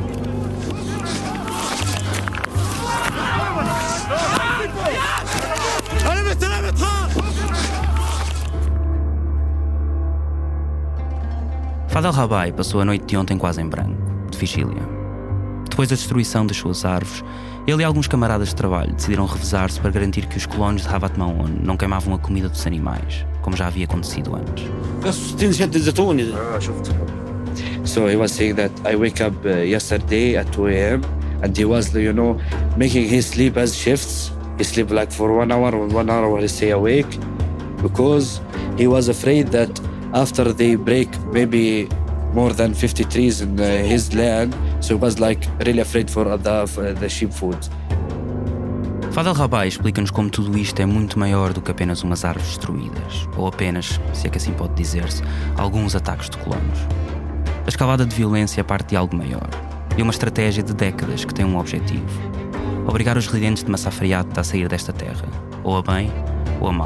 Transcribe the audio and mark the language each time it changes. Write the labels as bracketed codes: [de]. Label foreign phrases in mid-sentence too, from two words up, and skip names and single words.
[pt] Fad el-Rabai passou a noite de ontem quase em branco, de vigília. Depois da destruição das suas árvores, ele e alguns camaradas de trabalho decidiram revezar-se para garantir que os colonos de Havat Maon não queimavam a comida dos animais, como já havia acontecido antes. [ar] قص 60 شد الزيتون. [en] شفت So he was saying that I wake up yesterday at 2 a.m. and he was, making his sleep as shifts. He sleep like for 1 hour, 1 hour he stay awake because he was afraid that after they break maybe more than 50 trees in his land, so he was like really afraid for the sheep food. [pt] Fadel Rabai explica-nos como tudo isto é muito maior do que apenas umas árvores destruídas, ou apenas, se é que assim pode dizer-se, alguns ataques de colonos. A escalada de violência é parte de algo maior, e uma estratégia de décadas que tem um objetivo: obrigar os residentes de Massafriata a sair desta terra, ou a bem ou a mal.